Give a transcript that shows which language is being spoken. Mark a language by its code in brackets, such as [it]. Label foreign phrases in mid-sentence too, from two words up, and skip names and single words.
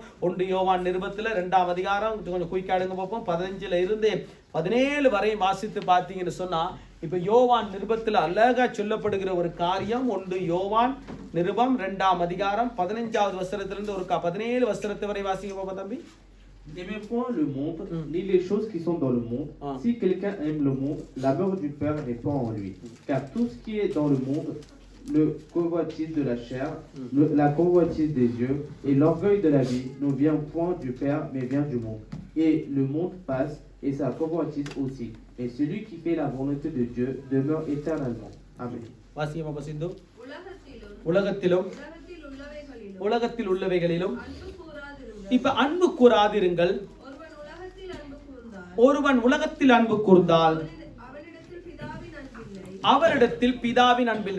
[ta] 1 யோவான் நிருபத்துல 2ஆம் அதிகாரம் கொஞ்சம் குயிக்காடுங்க பார்ப்போம். 15 இருந்து 17 வரை வாசித்து பார்த்தீங்கன்னு சொன்னா, இப்ப யோவான் நிருபத்தில் அழகா சொல்லப்படுகிற ஒரு காரியம். 1 யோவான் நிருபம் 2ஆம் அதிகாரம் 15வது வசனத்திலிருந்து ஒரு 17 வசனத்து வரை வாசிக்க பார்ப்போம் தம்பி. [fr] N'aimez point le monde, ni les choses qui sont dans le monde. Si quelqu'un aime le monde, l'amour du Père n'est pas en lui. Car tout ce qui est dans le monde, le convoitise de la chair, la convoitise des yeux et l'orgueil de la vie, ne vient point du Père, mais vient du monde. Et le monde passe, et sa convoitise aussi. Et celui qui fait la volonté de Dieu demeure éternellement. Amen. [ta] வாசியமா பசிந்து. உலகத்திலும் உலகத்திலும் உலகத்தில் உள்ளவைகளிலும் இப்ப அன்பு கூறாதிருங்கள். ஒருவன் உலகத்தில் அன்பு கூர்ந்தால் அவரிடத்தில் பிதாவின் அன்பில்லை.